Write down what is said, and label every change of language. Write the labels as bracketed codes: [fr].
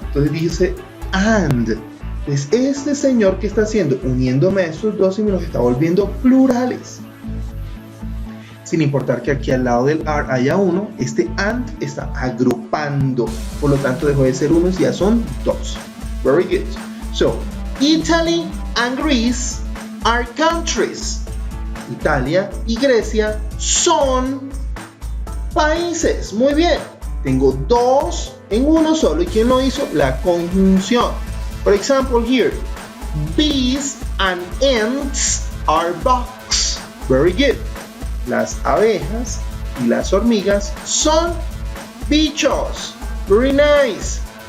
[es] Entonces dice and. Es este señor que está haciendo, uniéndome a estos dos y me los está volviendo plurales. Sin importar que aquí al lado del are haya uno, este and está agrupando. Por lo tanto, dejó de ser uno y ya son dos. [en] Very good. So, Italy and Greece are countries. [es] Italia y Grecia son países. Muy bien. Tengo dos en uno solo. ¿Y quién lo hizo? La conjunción. [en] For example, here, bees and ants are bugs. Very good. [es] Las abejas y las hormigas son bichos. [en] Very nice.